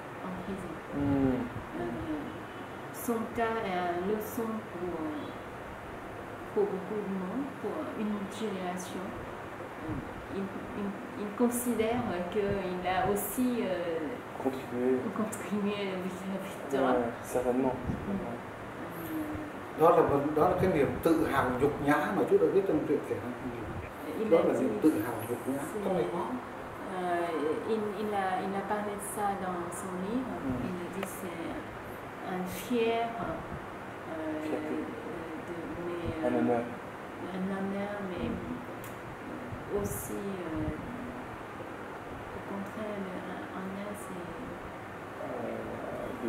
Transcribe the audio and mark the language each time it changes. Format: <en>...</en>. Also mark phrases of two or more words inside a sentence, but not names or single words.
<fr>Son cas est une leçon pour beaucoup de monde, pour une génération. Il considère qu'il a aussi contribué à la victoire. Certainement.</fr> <vi>Đó là cái niềm tự hào nhục nhã mà chú đã viết trong truyện kể năng. Đó là niềm tự hào nhục nhã. Trong này có.</vi> <fr>Il a parlé de ça dans son livre. Il a dit c'est un fier un honneur, mais aussi au contraire un honneur c'est</fr>